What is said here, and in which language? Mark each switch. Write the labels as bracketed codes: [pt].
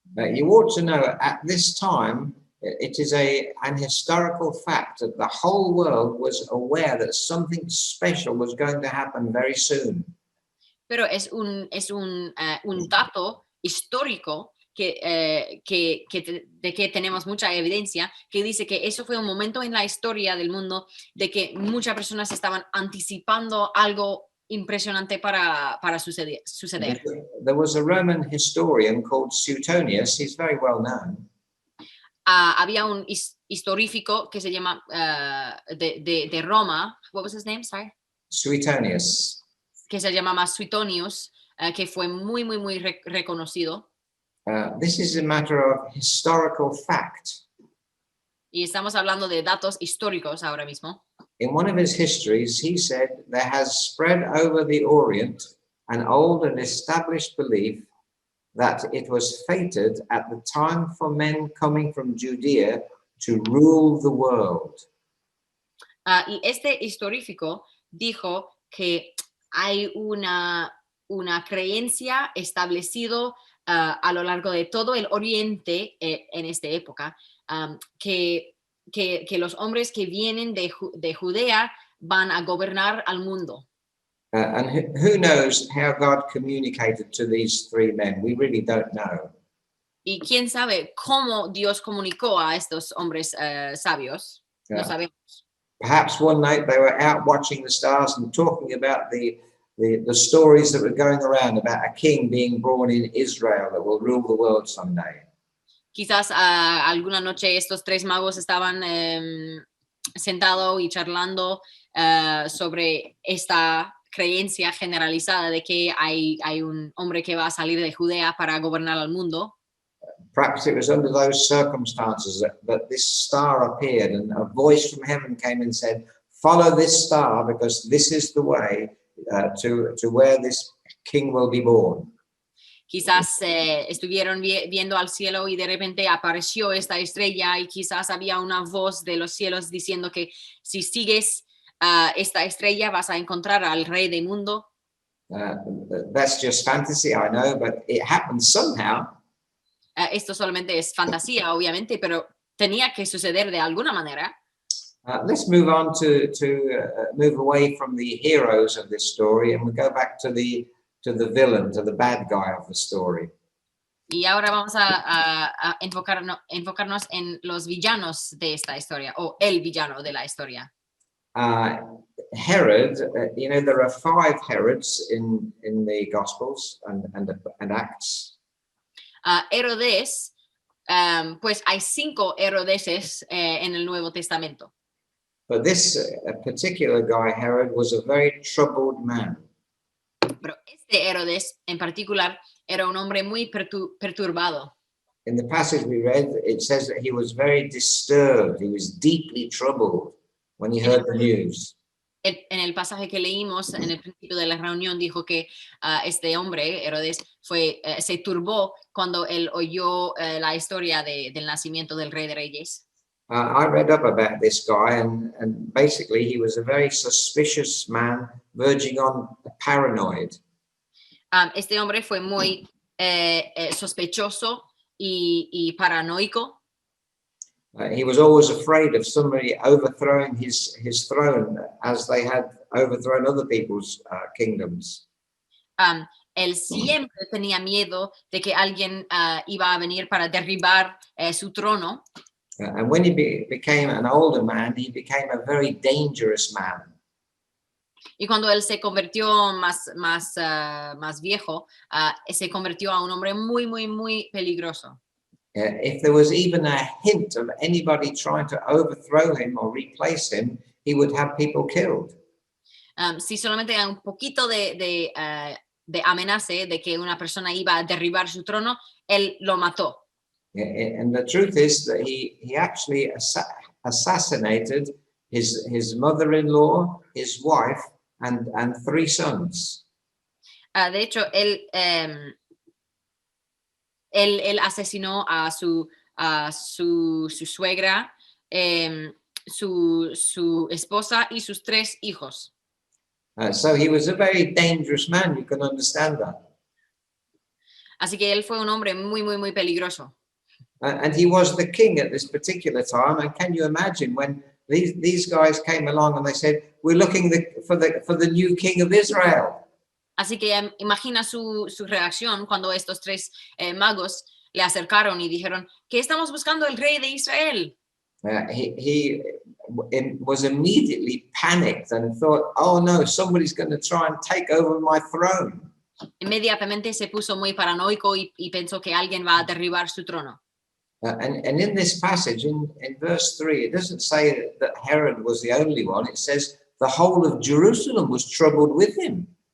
[en] You ought to know at this time it is an historical fact that the whole world was aware that something special was going to happen very soon. [es] Pero es un dato histórico de que tenemos mucha evidencia que dice que eso fue un momento en la historia del mundo de que muchas personas estaban anticipando algo impresionante para suceder. [en] There was a Roman historian called Suetonius. He's very well known. [es] Había un historífico que se llama de Roma. [en] What was his name? Sorry. Suetonius. [es] Que se llamaba Suetonius, que fue muy reconocido. [en] This is a matter of historical fact. [es] Y estamos hablando de datos históricos ahora mismo. [en] In one of his histories, he said there has spread over the Orient an old and established belief that it was fated at the time for men coming from Judea to rule the world. [es] Y este historífico dijo que hay una creencia establecido a lo largo de todo el Oriente en esta época, que los hombres que vienen de Judea van a gobernar al mundo. [en] And who knows how God communicated to these three men? We really don't know. [es] Y quién sabe cómo Dios comunicó a estos hombres sabios. No sabemos. [en] Perhaps one night they were out watching the stars and talking about the stories that were going around about a king being born in Israel that will rule the world someday. [es] Quizás alguna noche estos tres magos estaban sentados y charlando sobre esta creencia generalizada de que hay un hombre que va a salir de Judea para gobernar al mundo. [en] Perhaps it was under those circumstances that this star appeared and a voice from heaven came and said, follow this star because this is the way to where this king will be born. [es] Quizás estuvieron viendo al cielo y de repente apareció esta estrella y quizás había una voz de los cielos diciendo que si sigues esta estrella vas a encontrar al rey del mundo. [en] That's just fantasy, I know, but it happened somehow. [es] Esto solamente es fantasía, obviamente, pero tenía que suceder de alguna manera. [en] Let's move on to move away from the heroes of this story and we go back to the villain, to the bad guy of the story. [es] Y ahora vamos a enfocarnos en los villanos de esta historia, o el villano de la historia. [en] Herod, you know, there are 5 Herods in the Gospels and Acts. [es] Herodes, pues hay 5 Herodeses en el Nuevo Testamento. [en] But this particular guy, Herod, was a very troubled man. [es] Pero este Herodes en particular era un hombre muy perturbado. [en] In the passage we read, it says that he was very disturbed. He was deeply troubled when he heard the news. [es] En el pasaje que leímos en el principio de la reunión dijo que este hombre, Herodes, se turbó cuando él oyó la historia del nacimiento del Rey de Reyes. [en] I read up about this guy and basically he was a very suspicious man verging on paranoid. [es] Este hombre fue muy sospechoso y paranoico. [en] He was always afraid of somebody overthrowing his throne as they had overthrown other people's kingdoms. [es] Él siempre tenía miedo de que alguien iba a venir para derribar su trono. [en] And when he became an older man, he became a very dangerous man. [es] Y cuando él se convirtió más viejo, se convirtió a un hombre muy peligroso. [en] If there was even a hint of anybody trying to overthrow him or replace him, he would have people killed. [es] Si solamente hay un poquito de amenaza de que una persona iba a derribar su trono, él lo mató. [en] And the truth is that he actually assassinated his mother-in-law, his wife, and 3 sons. [es] De hecho, él asesinó a su suegra, su esposa y sus 3 hijos. [en] So he was a very dangerous man. You can understand that. [es] Así que él fue un hombre muy peligroso. [en] And he was the king at this particular time. And can you imagine when these guys came along and they said, "We're looking for the new king of Israel." [es] Así que imagina su reacción cuando estos 3 magos le acercaron y dijeron que estamos buscando el rey de Israel. [en] he was immediately panicked and thought, oh no, somebody's going to try and take over my throne. [es] Inmediatamente se puso muy paranoico y pensó que alguien va a derribar su trono. [en] And in this passage, in verse 3, it doesn't say that Herod was the only one. It says the whole of Jerusalem was troubled with him.